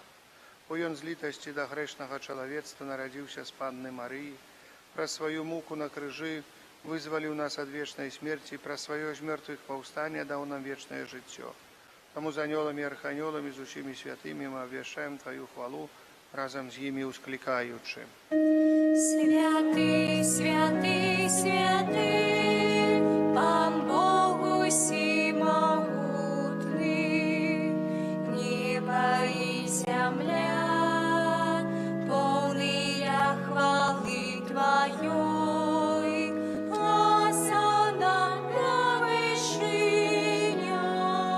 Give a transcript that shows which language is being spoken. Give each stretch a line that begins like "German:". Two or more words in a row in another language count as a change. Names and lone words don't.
Belarusian: Бо Ён з літасці да грэшнага чалавецтва нарадзіўся з Панны Марыі, праз сваю муку на крыжы вызваліў нас ад вечнай смерці, праз сваё з мёртвых паўстання даў нам вечнае жыццё. Таму з анёламі і арханёламі, з усімі святымі мы абвяшчаем Тваю хвалу, разам з імі усклікаючы. Святый, святый, святый, Пан Бог усемогутный,
Russian: небо и земля, полные хвалы Твоей, осанна на вышине.